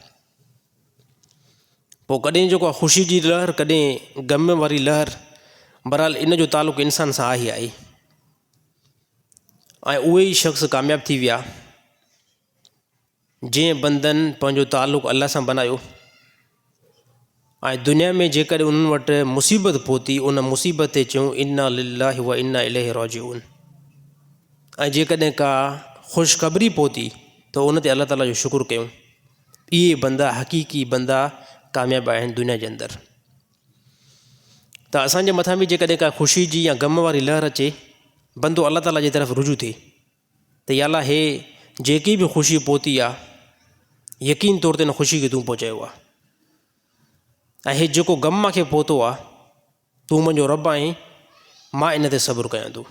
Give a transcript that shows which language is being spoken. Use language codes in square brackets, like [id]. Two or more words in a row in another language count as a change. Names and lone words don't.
[sd] पोइ कॾहिं जेको आहे ख़ुशी जी लहर, कॾहिं ग़म वारी लहर, बहरहाल इन जो तालुक़ु इंसान सां आहे आहे ऐं उहे ई शख़्स कामयाबु थी विया जंहिं बंदनि पंहिंजो तालुक़ु अल्लाह सां बनायो ऐं दुनिया में जेकॾहिं उन्हनि वटि मुसीबत पहुती उन मुसीबत ते चयूं [ar] إنا لله وإنا إليه راجعون [sd] ऐं जेकॾहिं का ख़ुशख़बरी पहुती त उन ते अल्लाह ताला जो शुक्र कयूं। इहे बंदा हक़ीक़ी बंदा कामयाबु आहिनि दुनिया जे अंदरि। त असांजे मथां बि जेकॾहिं का ख़ुशी जी या ग़म वारी लहर अचे बंदो अल्लाह ताला जी तरफ़ रुजू थिए त या अल्लाह हे जेकी बि ख़ुशी पहुती आहे यकीन तौर ते हिन ख़ुशी खे तूं पहुचायो आहे ऐं हे जेको ग़म मूंखे पहुतो आहे तूं मुंहिंजो रब आहीं, मां इन ते सब्र कयां थो।